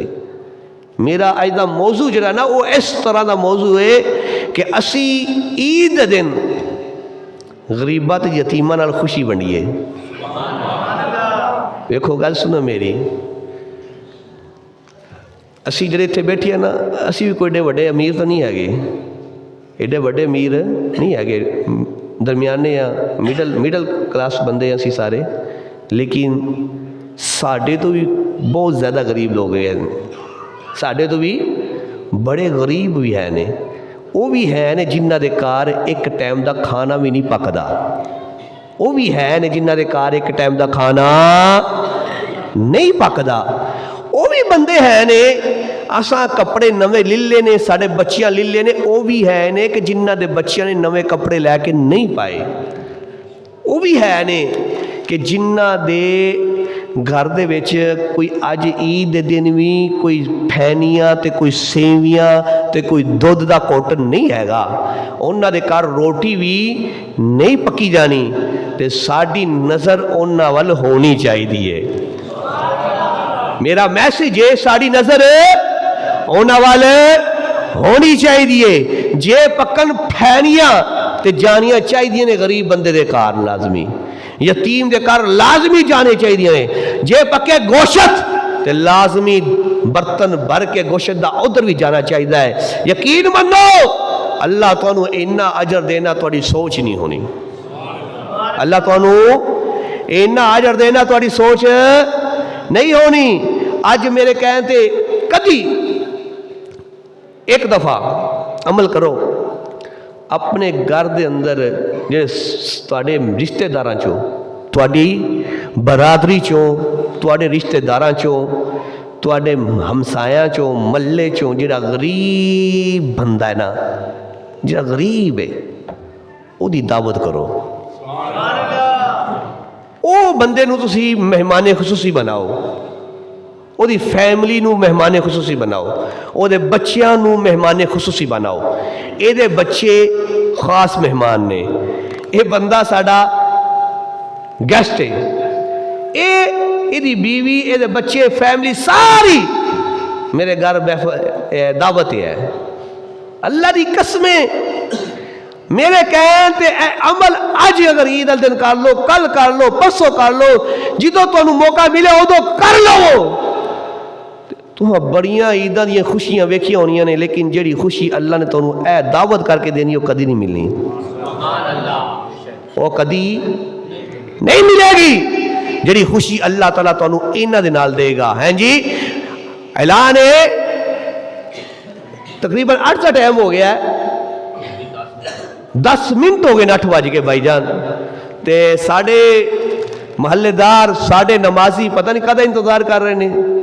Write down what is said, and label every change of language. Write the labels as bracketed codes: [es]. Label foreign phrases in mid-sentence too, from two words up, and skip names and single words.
[pa] میرا آج دا موضوع جڑا نا وہ اس طرح دا موضوع ہے کہ اسی عید دن غریبات یتیمہ نال خوشی بنیے۔ دیکھو گل سنو میری، اسی جڑے تھے بیٹھے ہیں نا، اسی بھی کوئی وڈے امیر تو نہیں ہے گے، ایڈے وڈے امیر نہیں ہے گے، درمیانے یا [en] middle class [pa] بندے ہیں اسی سارے، لیکن ساڑھے تو بھی بہت زیادہ غریب لوگ ہیں، ساڑھے تو بھی بڑے غریب بھی ہیں نے، وہ بھی ہیں نے جنہ دے کار ایک ٹائم دا کھانا بھی نہیں پکدا، وہ بھی ہیں نے جنہ دے کار ایک ٹائم دا کھانا نہیں پکدا، وہ بھی بندے ہیں نے اساں کپڑے نوے للے نے، ساڑھے بچیاں للے نے، وہ بھی ہیں نے کہ جنہ دے بچیاں نے نوے کپڑے لے کے نہیں پائے، وہ بھی ہیں نے کہ جنہ دے گھر دے وچ کوئی اج عید دے دن بھی کوئی پھینیاں تے کوئی سیویاں تے کوئی دودھ دا کوٹن نہیں ہے گا، انہاں دے گھر روٹی بھی نہیں پکی جانی، تے ساڑی نظر انہاں وال ہونی چاہیے۔ میرا میسیج ہے ساڑی نظر انہاں وال ہونی چاہیے، جے پکن پھینیاں تے تے جانیاں چاہیے نے غریب بندے دے کار لازمی، یتیم دے کار لازمی جانے چاہیے نے، جے پکے گوشت تے لازمی برتن بھر کے گوشت دا ادھر بھی جانا چاہیے ہے۔ یقین منو اللہ تانوں اینا اجر دینا تہاڈی سوچ نہیں ہونی، اللہ تانوں اینا اجر دینا تہاڈی سوچ نہیں ہونی۔ اج میرے کہن تے کدی ایک دفعہ عمل کرو، اپنے گھر دے اندر جے تواڈے رشتہ داراں چوں، تواڈی برادری چوں، تواڈے رشتہ داراں چوں، تواڈے ہمسایاں چوں، محلے چوں جڑا غریب بندہ ہے نا، جڑا غریب ہے او دی دعوت کرو، او بندے نو تسی مہمان خصوصی بناؤ، او دی فیملی نو مہمان خصوصی بناؤ، او دے بچیاں نو مہمان خصوصی بناؤ، اے دے بچے خاص مہمان نے، اے بندہ ساڈا گیسٹ ہے، اے دی بیوی، اے دے بچے، فیملی ساری میرے گھر دعوت ہے۔ اللہ دی قسمیں میرے کہن تے اے عمل اج اگر عید دن کر لو، کل کر لو، پرسوں کر لو، جدو تانوں موقع ملے ادو کر لو۔ تمہیں بڑیاں عیداں دیاں خوشیاں ویکھیاں ہونیاں نے، لیکن جڑی خوشی اللہ نے تانوں اے دعوت کر کے دینی وہ کدی نہیں ملنی، وہ کدی نہیں ملے گی جڑی خوشی اللہ تعالیٰ تانوں انہاں دے نال دے گا۔ ہیں جی اعلان ہے، تقریباً 8 کا ٹائم ہو گیا ہے، 10 منٹ ہو گئے 8 بج کے بھائی جان، تے ساڑھے محلے دار، ساڑھے نمازی پتہ نہیں کدھا انتظار کر رہے ہیں۔